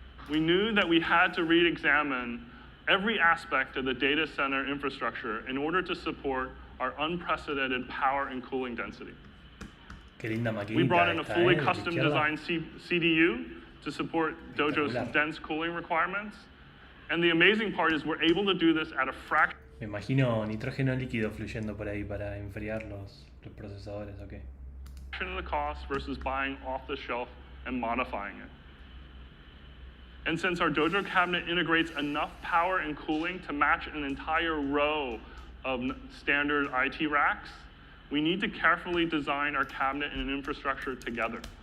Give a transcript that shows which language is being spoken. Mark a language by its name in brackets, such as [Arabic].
[English] We knew that we had to re-examine every aspect of the data center infrastructure in order to support our unprecedented power and cooling density. We brought in a fully custom designed CDU to support Dojo's dense cooling requirements. And the amazing part is we're able to do this at a fraction. [Spanish] Me imagino nitrógeno líquido fluyendo por ahí para enfriar los procesadores, ¿ok? [English] Of the cost versus buying off the shelf and modifying it. And since our Dojo cabinet integrates enough power and cooling to match an entire row of standard IT racks, we need to carefully design our cabinet and infrastructure together.